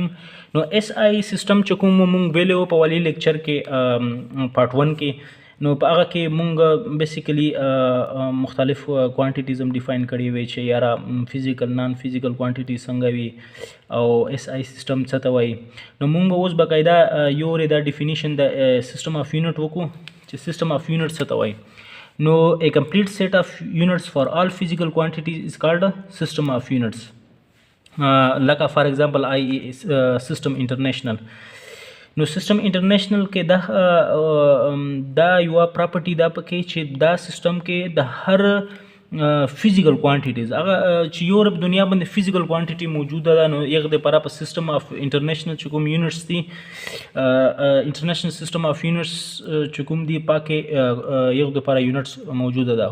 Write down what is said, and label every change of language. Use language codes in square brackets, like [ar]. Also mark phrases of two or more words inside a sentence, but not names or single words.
[ps] نو [en] SI system [ps] چې کوم مونږ ویلو په والی لیکچر کې پارت 1 کې نو په هغه کې مونږ بیسیکلی مختلف کوانټیټیز هم ډیفاین کړي وي چې یارا [en] physical non physical quantity [ps] څنګه وي او [en] SI system [ps] څه ته وایي. نو مونږ اوس باقاعده یو دا ډیفینیشن د [en] system of unit [ps] وکړو چې [en] system of unit [ps] څه ته وایي. [en] نو a complete set of units for all physical quantities is called a system of units. Like for example IE system international. [ps] نو [en] system international [ps] کې دا یو پراپرټي دا پکې چې دا سیستم کې د هر [en] physical quantities [ps] هغه چې یورپ دنیا باندې [en] physical quantity [ps] موجوده ده نو یغه د لپاره په [en] system of international [ps] چې کوم یونټس دي [en] international system of units [ps] چې کوم دي پاکه یغه د لپاره یونټس موجوده ده.